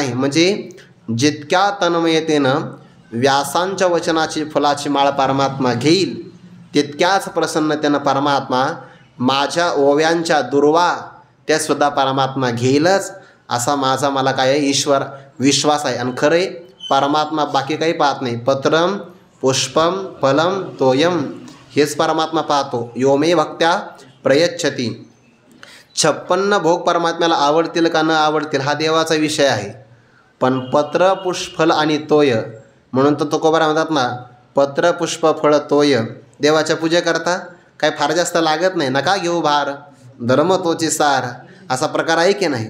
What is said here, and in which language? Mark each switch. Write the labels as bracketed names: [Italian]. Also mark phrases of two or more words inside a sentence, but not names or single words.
[Marathi] म्हणजे जितक्या तन्मयतेनं व्यासांच्या वचनाची फुलाची माळ परमात्मा घेईल, तितक्याच प्रसन्नतेनं परमात्मा माझ्या ओव्यांच्या दुर्वा त्यासुद्धा परमात्मा घेईलच, असा माझा मला काय आहे ईश्वर विश्वास आहे. आणि खरे परमात्मा बाकी काही पाहत नाही. [Sanskrit] पत्रम पुष्पम फलम तोयम [Marathi] हेच परमात्मा पाहतो. [Sanskrit] योमे भक्त्या प्रयच्छती. [Marathi] 56 भोग परमात्म्याला आवडतील का न आवडतील हा देवाचा विषय आहे. पण पत्र पुष्प फल आणि तोय म्हणून तर तुकोबारा म्हणतात ना, पत्र पुष्प फळ तोय. देवाच्या पूजेकरता काय फार जास्त लागत नाही. नका घेऊ भार धर्म तोची सार असा प्रकार आहे की नाही.